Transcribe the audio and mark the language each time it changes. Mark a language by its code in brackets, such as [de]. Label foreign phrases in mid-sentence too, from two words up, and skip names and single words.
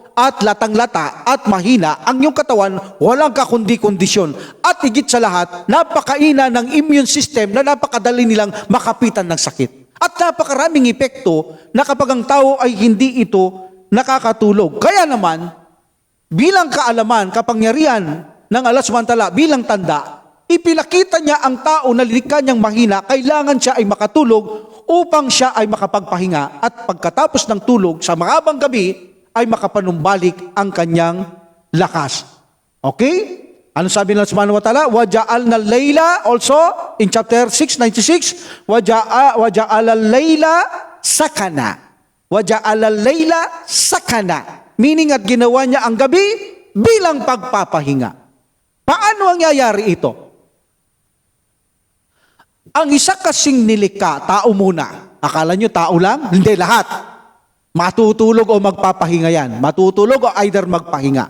[tl] At latang-lata at mahina ang iyong katawan, walang kakundi-kondisyon. At higit sa lahat, napakaina ng [en] immune system [tl] na napakadali nilang makapitan ng sakit. At napakaraming epekto na kapag ang tao ay hindi ito nakakatulog. Kaya naman, bilang kaalaman, kapangyarihan ng Allah [ar] سبحانه وتعالى, [tl] bilang tanda, ipinakita niya ang tao na lilikha niyang mahina, kailangan siya ay makatulog upang siya ay makapagpahinga. At pagkatapos ng tulog sa mahabang gabi, ay makapanumbalik ang kanyang lakas. Okay? Ano sabi ng [ar] سبحانه وتعالى? وَجَعَلْنَا اللَّيْلَ, [en] also in chapter 6:96, [ar] وَجَعَلَ اللَّيْلَ سَكَنًا. وَجَعَلَ اللَّيْلَ سَكَنًا. [tl] Meaning at ginawa niya ang gabi bilang pagpapahinga. Paano ang yayari ito? Ang isa kasing nilikha, tao muna. Akala nyo tao lang? Hindi, lahat. Matutulog o magpapahinga yan. Matutulog o either magpahinga.